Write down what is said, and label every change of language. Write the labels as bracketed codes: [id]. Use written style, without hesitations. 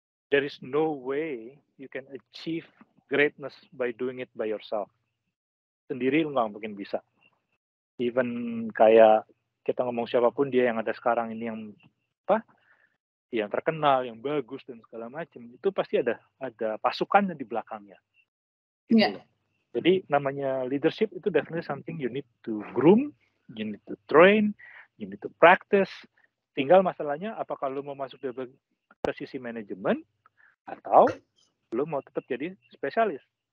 [en] There is no way you can achieve greatness by doing it by yourself. [id] Sendiri lu nggak mungkin bisa. Even kayak kita ngomong siapapun dia yang ada sekarang ini yang yang terkenal, yang bagus dan segala macam, itu pasti ada pasukannya di belakangnya. Gitu loh. Jadi namanya leadership itu [en] definitely something you need to groom, you need to train, you need to practice. [id] Tinggal masalahnya apakah lu mau masuk ke sisi manajemen atau lu mau tetap jadi spesialis.